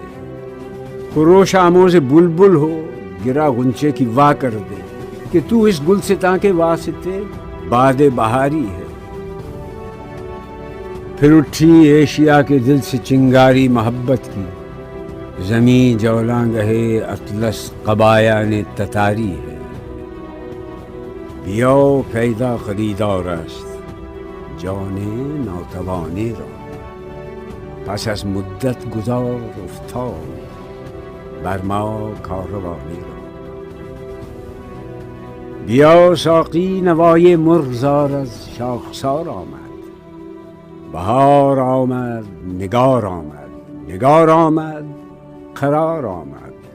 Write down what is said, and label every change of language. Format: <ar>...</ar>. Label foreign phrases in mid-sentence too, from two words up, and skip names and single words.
<ur>خروش آموز بلبل ہو، گرا غنچے کی واہ کر دے، کہ تو اس گلستاں کے واسطے باد بہاری ہے۔ پھر اٹھی ایشیا کے دل سے چنگاری محبت کی، زمیں جولاں گہے اطلس قبایا نے تتاری ہے۔</ur> <fa>بیاو پیدا خریدار است جان ناتوانی را، پس از مدت گذار افتاد بر ما کاروانی را۔ بیا ساقی نوای مرغزار از شاخسار آمد، بهار آمد نگار آمد، نگار آمد قرار آمد.</fa>